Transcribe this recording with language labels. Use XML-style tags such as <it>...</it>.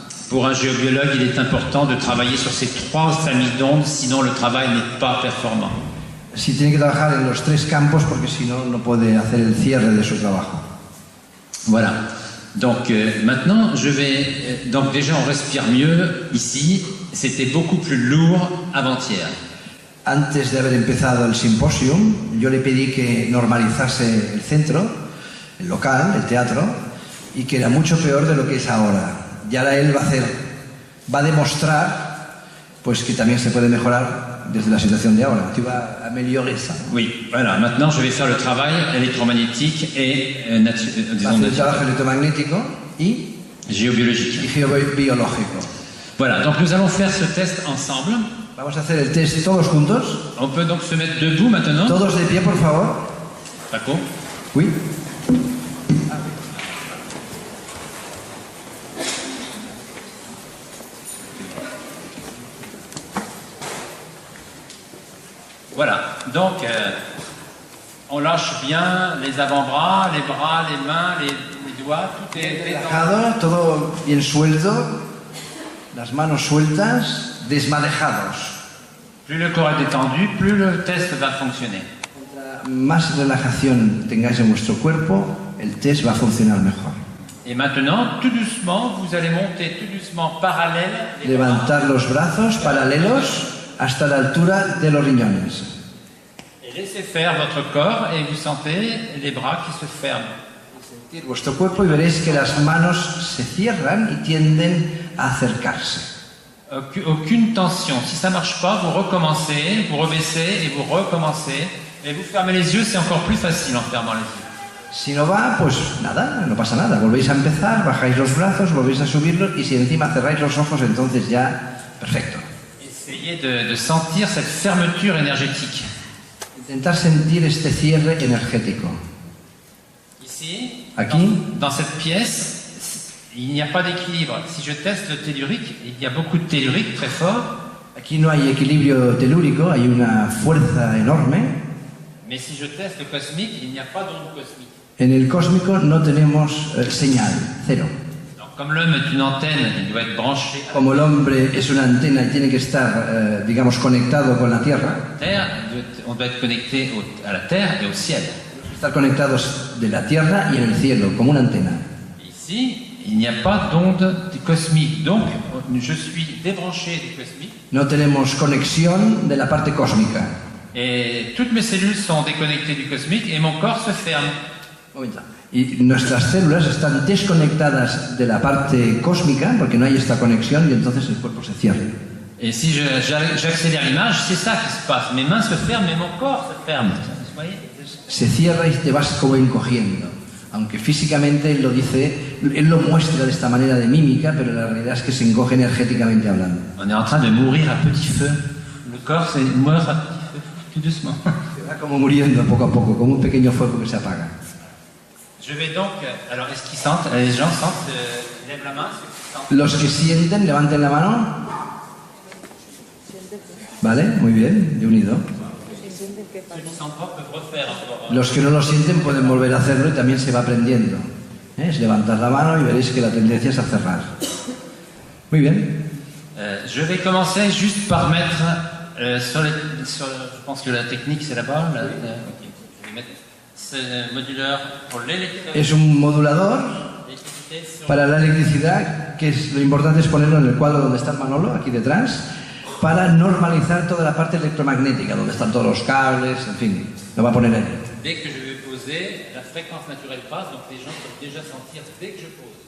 <fr>Pour un géobiologue, il est important de travailler sur ces trois familles d'ondes, sinon le travail n'est pas performant.</fr> <es>Si tiene que trabajar en los tres campos porque si no, no puede hacer el cierre de su trabajo.</es> <fr>Voilà. Donc maintenant, donc déjà, on respire mieux ici. C'était beaucoup plus lourd avant-hier.</fr> <es>Antes de haber empezado el simposium, yo le pedí que normalizase el centro, el local, el teatro, y que era mucho peor de lo que es ahora. Y ahora él va a demostrar pues, que también se puede mejorar desde la situación de ahora.</es> <fr>Tu vas améliorer ça. Oui, voilà. Maintenant, je vais faire le travail électromagnétique et</fr> <es>el trabajo electromagnético y</es> <fr>géobiologique.</fr> <es>Geobiológico.</es> <fr>Voilà, donc nous allons faire ce test ensemble.</fr> <es>Vamos a hacer el test todos juntos.</es> <fr>On peut donc se mettre debout maintenant.</fr> <es>Todos de pie, por favor. Paco.</es> <fr>Oui. Voilà, donc on lâche bien les avant-bras, les bras, les mains, les doigts, tout est</fr> <es>relajado, todo bien suelto, las manos sueltas, desmadejados.</es> <fr>Plus le corps est détendu, plus le test va fonctionner.</fr> <es>Más relajación tengáis en vuestro cuerpo, el test va a funcionar mejor.</es> <fr>Et maintenant, tout doucement, vous allez monter tout doucement parallèle.</fr> <es>Levantar los brazos paralelos hasta la altura de los riñones.</es> <fr>Et laissez faire votre corps et vous sentez les bras qui se ferment.</fr> <es>Sentir vuestro cuerpo y veréis que las manos se cierran y tienden a acercarse.</es> <fr>Aucune tension. Si ça ne marche pas, vous recommencez, vous rebaissez et vous recommencez. Et vous fermez les yeux, c'est encore plus facile en fermant les yeux.</fr> <es>Si no va, pues nada, no pasa nada. Volvéis a empezar, bajáis los brazos, volvéis a subirlos y si encima cerráis los ojos, entonces ya, perfecto.</es> <fr>Essayez de sentir cette fermeture énergétique.</fr> <es>Intentar sentir este cierre energético.</es> <fr>Ici,</fr> <es>aquí,</es> <fr>dans cette pièce, il n'y a pas d'équilibre. Si je teste le tellurique, il y a beaucoup de tellurique très fort.</fr> <es>Aquí no hay equilibrio telúrico, hay una fuerza enorme.</es> <fr>Mais si je teste le cosmique, il n'y a pas d'onde cosmique.</fr> <es>En el cósmico no tenemos señal, cero.</es> <fr>Comme l'homme est une antenne, il doit être branché.</fr> <es>Como el hombre es una antena y tiene que estar, digamos, conectado con la Tierra.</es> <fr>On doit être connecté à la Terre et au ciel.</fr> <es>Estar conectados de la Tierra y en el cielo, como una antena.</es> <fr>Ici, il n'y a pas d'onde cosmique, donc je suis débranché du cosmique.</fr> <es>No tenemos conexión de la parte cósmica.</es> <fr>Et toutes mes cellules sont déconnectées du cosmique et mon corps se ferme.</fr> <es>Y nuestras células están desconectadas de la parte cósmica porque no hay esta conexión y entonces el cuerpo se cierra.</es> <fr>Et si j'accélère l'image, c'est ça qui se passe. Mes mains se ferment, mais mon corps se ferme. Vous voyez?</fr> <es>Se cierra y te vas como encogiendo. Aunque físicamente él lo dice, él lo muestra de esta manera de mímica, pero la realidad es que se encoge energéticamente hablando.</es> <fr>On est en train de mourir à petit feu. Le corps se meurt à petit feu, tout doucement.</fr> <es>Se va como muriendo poco a poco, como un pequeño fuego que se apaga.</es> <fr>Je vais donc, alors est-ce qu'ils sentent, les gens sentent, lèvent la main,</fr> <es>Los que sienten, levanten la mano. Vale, muy bien, de unido.</es> <fr>Ceux qui sentent pas peuvent refaire encore.</fr> <es>Los que no lo sienten pueden volver a hacerlo y también se va aprendiendo. Es levantar la mano y veréis que la tendencia es a cerrar. Muy bien.</es> <fr>Je vais commencer juste par mettre je pense que la technique c'est là-bas. Ok. Je vais mettre ce moduleur pour l'électricité.</fr> <es>Es un modulador para la electricidad, que es, lo importante es ponerlo en el cuadro donde está el Manolo, aquí detrás, para normalizar toda la parte electromagnética, donde están todos los cables, en fin, lo va a poner ahí.</es> <fr>Dès que je vais poser, la fréquence naturelle passe, donc les gens peuvent déjà sentir dès que je pose.</fr>